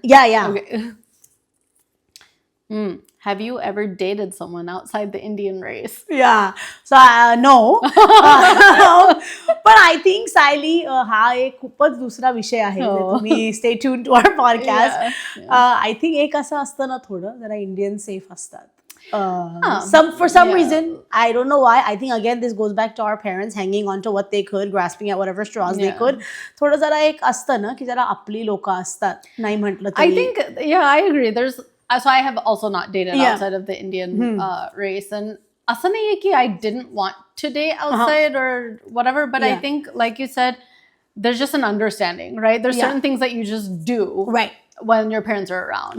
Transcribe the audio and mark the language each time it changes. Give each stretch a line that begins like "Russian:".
English: Yeah. Okay. Have you ever dated someone outside the Indian race? Yeah. So no. But I think Saili
Marathi: हा एक खूपच दुसरा विषय आहे तुम्ही
English: stay tuned to our podcast. I think
Marathi: एक असं असतं ना थोडं जरा इंडियन सेफ असतात.
English: For some reason, I don't know why. I think again this goes back to our parents hanging on to what they could, grasping at whatever straws they could.
Marathi: थोडं जरा एक असतं ना की जरा आपली लोक असतात नाही म्हटलं तरी.
English: I think I agree. So I have also not dated outside of the Indian race and
Marathi: असं नाहीये की
English: I didn't want to date outside or whatever but I think like you said there's just an understanding right there's certain things that you just do right when your parents are around,